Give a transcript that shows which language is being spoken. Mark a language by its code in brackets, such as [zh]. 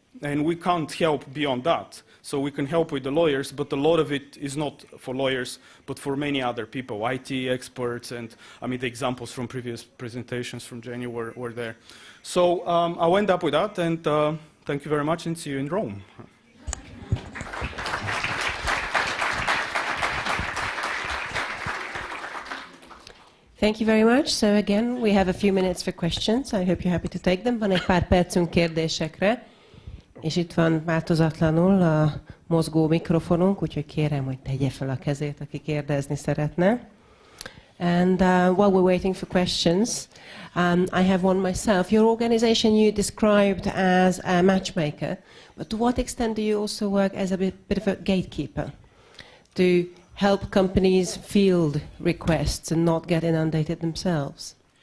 [en] And we can't help beyond that. So we can help with the lawyers, but a lot of it is not for lawyers, but for many other people, IT experts, and I mean the examples from previous presentations from Jenny were there. So I'll end up with that, and thank you very much, and see you in Rome. Thank you very much. So again, we have a few minutes for questions. I hope you're happy to take them. [hu] Van egy pár percünk kérdésekre, és itt van változatlanul a mozgó mikrofonunk, úgyhogy kérem, hogy tegye fel a kezét, aki kérdezni szeretne. [en] And while we're waiting for questions, I have one myself. Your organization you described as a matchmaker, but to what extent do you also work as a bit of a gatekeeper to help companies field requests and not get inundated themselves?